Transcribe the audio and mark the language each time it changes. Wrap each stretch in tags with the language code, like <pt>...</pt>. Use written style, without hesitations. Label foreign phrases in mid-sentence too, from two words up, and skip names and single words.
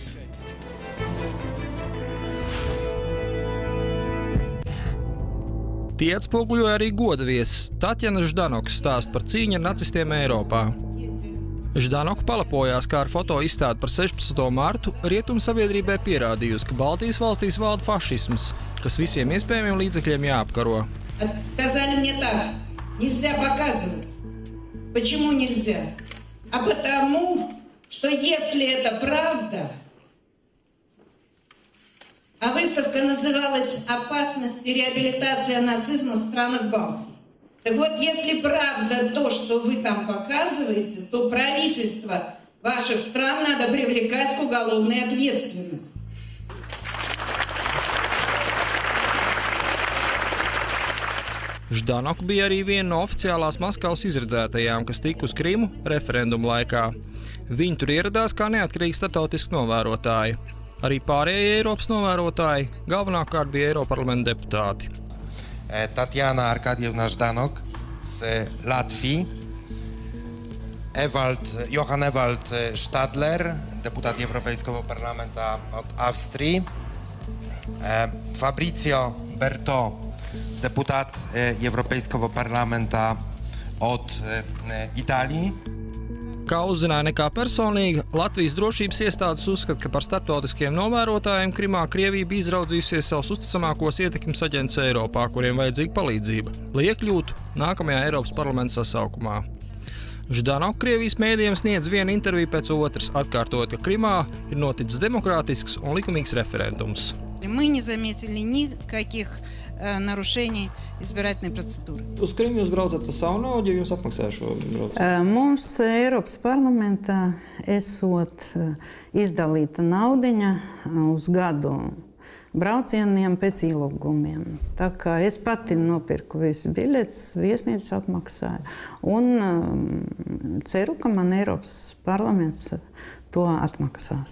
<lv>Tie atspoguļoja arī godaviesis Tatjana Ždanokas stāstu par cīņu ar nacistiem Eiropā. Ždanoka palapojās, kā ar foto izstādi par 16. martu rietumu sabiedrībai pierādījusi, ka Baltijas valstīs valda fašisms, kas visiem iespējamiem līdzekļiem jāapkaro.</lv> <ru>Сказали мне так, нельзя показывать. Почему нельзя? А потому, что если это правда, а выставка называлась «Опасность и реабилитация нацизма в странах Балтии». Так вот, если правда то, что вы там показываете, то правительство ваших стран надо привлекать к уголовной ответственности.</ru> <lv>Ždanoka bija arī viena no oficiālās Maskavas izredzētajām, kas tika uz Krimu referendumu laikā. Viņi tur ieradās kā neatkarīgi starptautiski novērotāji. Arī pārējie Eiropas novērotāji galvenokārt bija Eiroparlamenta deputāti.</lv> <pl>Tatjana Arkadievna Ždanok z Latvii, Johann Ewald Stadler, deputat Europejskiego Parlamentu od Austrii, Fabrizio Berto, deputat Europejskiego Parlamentu od Itālijas.</pl> <lv>Kā uzzināja nekā personīga, Latvijas drošības iestādes uzskata, ka par starptautiskiem novērotājiem Krimā Krievija bija izraudzījusies savus uzticamākos ietekmes aģentus Eiropā, kuriem vajadzīga palīdzība, lai iekļūtu nākamajā Eiropas parlamenta sasaukumā. Ždanoka Krievijas mēdījiem sniedz vienu interviju pēc otras, atkārtojot, ka Krimā ir noticis demokrātisks un likumīgs referendums.</lv> <ru>Мы не заметили никаких нарушений избирательной процедуры.</ru> <lv>Uz Krimu jūs braucat par savu naudu, ja jums apmaksāja šo braucienu? Mums Eiropas parlamentā esot izdalīta naudiņa uz gadu braucieniem pēc ielūgumiem. Tā kā es pati nopirku visus biļetes, viesnīcu apmaksāju un ceru, ka man Eiropas parlaments to atmaksās.</lv>